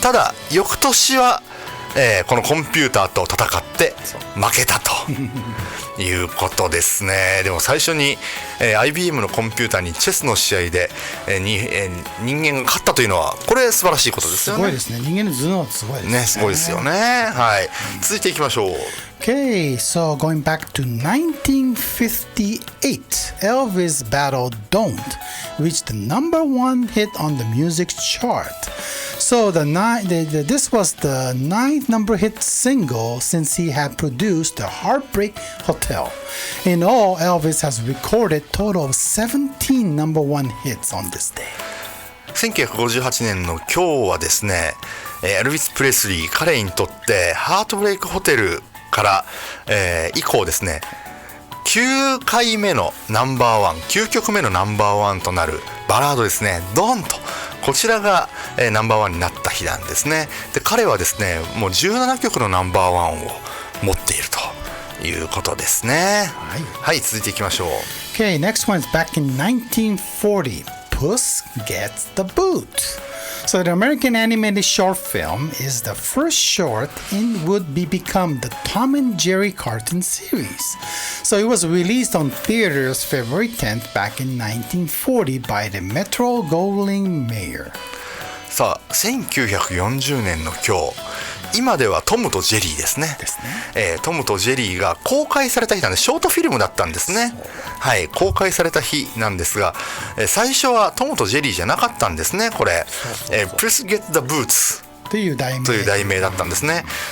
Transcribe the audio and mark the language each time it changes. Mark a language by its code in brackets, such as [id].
[ja] ただ翌年は、このコンピューターと戦って負けたということですね。でも最初に、IBM のコンピューターにチェスの試合で、人間が勝ったというのはこれ素晴らしいことですよね。すごいですね。人間の頭脳はすごいですね。すごいですよね。はい。続いていきましょう。 [en] Okay, so going back to 1958, Elvis battled Don't, reached the number one hit on the music chart. So this was the ninth number hit single since he had produced The Heartbreak Hotel. In all, Elvis has recorded a total of 17 number one hits on this day. [ja] 1958年の今日はですね、エルヴィス・プレスリー彼にとってハートブレイクホテルから、以降ですね9回目のナンバーワン9曲目のナンバーワンとなるバラードですねドンとこちらが、ナンバーワンになった日なんですね。で彼はですねもう17曲のナンバーワンを持っているということですね。はい、続いていきましょう。 [en] Okay, next one is back in 1940. Puss Gets the Boot. So the American animated short film is the first short in would become the Tom and Jerry cartoon series. So it was released on theaters February 10th back in 1940 by the Metro-Goldwyn-Mayer. [ja] さあ1940年の今日今ではトムとジェリーですね。トムとジェリーが公開された日なんでショートフィルムだったんですね。はい、公開された日なんですが、最初はトムとジェリーじゃなかったんですね。これPuss Get the Boots という題名だったんですね。